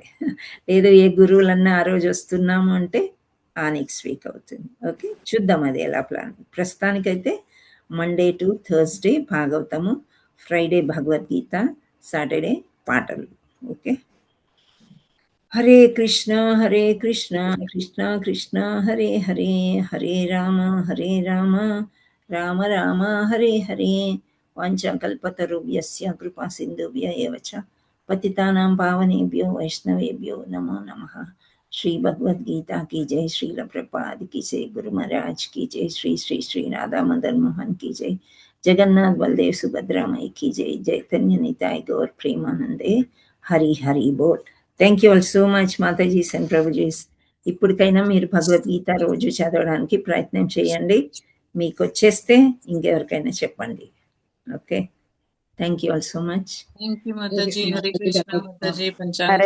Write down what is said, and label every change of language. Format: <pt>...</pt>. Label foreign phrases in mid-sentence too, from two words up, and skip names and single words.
<te>లేదు ఏ గురువులన్నా ఆ రోజు వస్తున్నాము అంటే ఆ నెక్స్ట్ వీక్ అవుతుంది. ఓకే, చూద్దాం అది ఎలా ప్లాన్. ప్రస్తుతానికైతే</te> <en>Monday to Thursday</en> <te>భాగవతము, ఫ్రైడే భగవద్గీత, సాటర్డే పాటలు.</te> <sa>ఓకే, హరే కృష్ణ కృష్ణ కృష్ణ హరే హరే, హరే రామ రామ రామ హరే హరే. వాంఛాకల్పతరుభ్యస్య కృపా సింధుభ్య ఏవ చ పతితానాం పావనేభ్యో వైష్ణవేభ్యో నమో నమః.</sa> <hi>श्री भगवद गीता की जय, श्रील प्रभुपाद की जय, गुरु महाराज की जय, श्री श्री श्री राधा मदन मोहन की जय, जगन्नाथ बलदेव सुभद्रा मई की जय, चैतन्य निताय गौर प्रेमानंदे, हरि हरि बोल.</hi> <en>thank you all so much matajis and prabhujis.</en> <te>ఇప్పటికైనా మీరు భగవద్గీత రోజు చదవడానికి ప్రయత్నం చేయండి. మీకు వచ్చేస్తే ఇంకెవరికైనా చెప్పండి. ఓకే,</te> <en>thank you all so much. thank you mataji.</en> <sa>హరే కృష్ణ</sa> <en>మాతాజీ.</en> <sa>హరే</sa> <te>పంచాంగ</te>